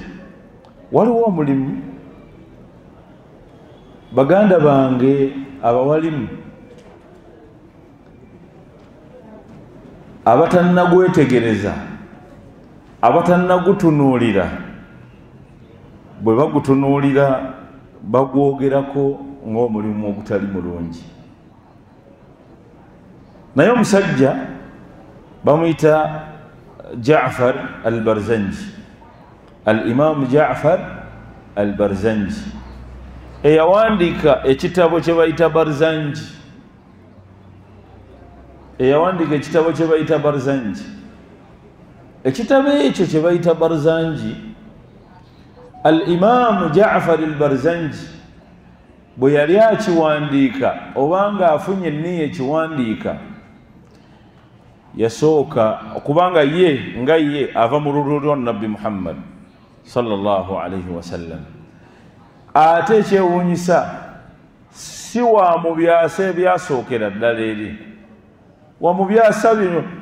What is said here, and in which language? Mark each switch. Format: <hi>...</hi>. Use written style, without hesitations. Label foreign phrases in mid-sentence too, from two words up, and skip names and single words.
<lg>Waliwo omulimu baganda bange abawalimu abatannagwetegereza, abatannagutunuulira, bwe bagutunuulira bagwogerako ng'omulimu ogutali mulungi. Naye omusajja bamuyita Ja'far al-Barzanji, al-Imam Ja'far al-Barzanji, eyawandiika ekitabo kye bayita Barzanji, eyawandiika ekitabo kye bayita Barzanji. Ekitabo ekyo kye bayita Barzanji, al-Imam Ja'far al-Barzanji bwe yali akiwandiika obanga afunye enniya ekiwandiika, yasooka okubanga ye ava mu lulwo lwa nabbi Muhammad</lg> <ar>صلى الله عليه وسلم.</ar> <lg>Ate ekyewuunyisa si wa mu byasa ebyasookera ddala eri, wa mu byasa bino</lg>